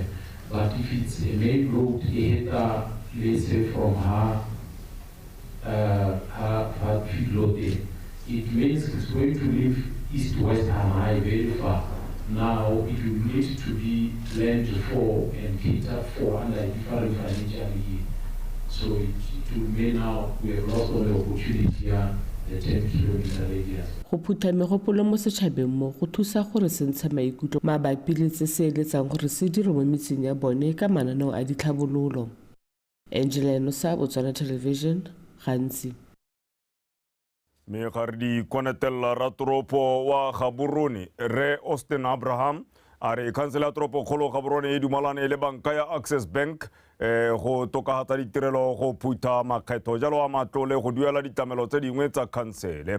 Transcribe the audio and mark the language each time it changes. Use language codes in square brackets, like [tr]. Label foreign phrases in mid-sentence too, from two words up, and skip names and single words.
[en] But if it's a main road, let's say from her field there, it means it's going to leave east-west high very far. Now it will need to be planned for and catered for under a different financial year. So it will mean now we have lost all the opportunity here. [tn] Go phutha megopolo mo setšhabeng mo go thusa gore se ntsha maikutlo mabapi le tse se eletsang gore se dire mo metseng ya bone ka mananeo a ditlhabololo. Angela Enosa, Botswana Television, gantsi. Megardi konetela ratoropo wa Gaborone Re Austin Abraham a re khansele ya toropo kgolo Gaborone e dumalane le banka ya Access Bank go tokahatsa ditirelo go phutha makgetho jalo a matlole go duela ditamelo tse dingwe tsa khansele.